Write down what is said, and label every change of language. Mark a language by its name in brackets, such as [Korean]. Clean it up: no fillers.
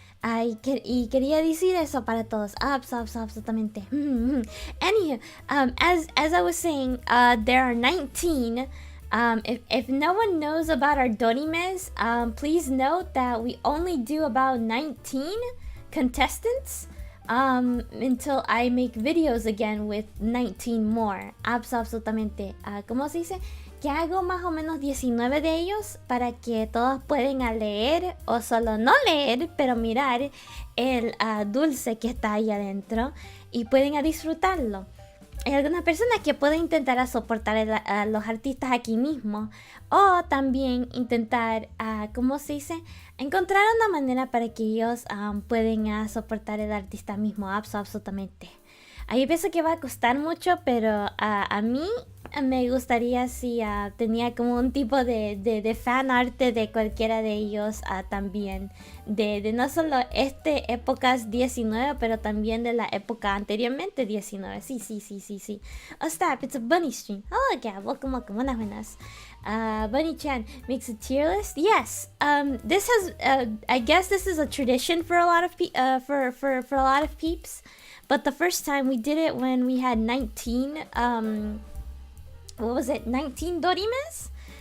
[Spanish] Y quería decir eso para todos. Absolutamente. [English] Anywho, as I was saying, there are 19. If no one knows about our Dorimes, please note that we only do about 19 contestants until I make videos again with 19 more. [Spanish] Absolutamente. ¿Cómo se dice? Que hago más o menos 19 de ellos para que todos puedan leer o solo no leer, pero mirar el dulce que está ahí adentro y pueden disfrutarlo. Hay algunas personas que pueden intentar soportar a los artistas aquí mismo o también intentar, ¿cómo se dice? Encontrar una manera para que ellos puedan soportar el artista mismo, absolutamente. Yo pienso que va a costar mucho, pero a mí me gustaría si tenía como un tipo de fan arte de cualquiera de ellos también. De no solo épocas 19, pero también de la época anteriormente 19. Sí. [English] Oh, stop, it's a bunny stream. Hello, Gab. Welcome. [Spanish] Buenas. [English] Bunny-chan makes a tier list. Yes. This has, I guess this is a tradition for a lot of for a lot of peeps. But the first time we did it when we had 19, 19 Dorimes?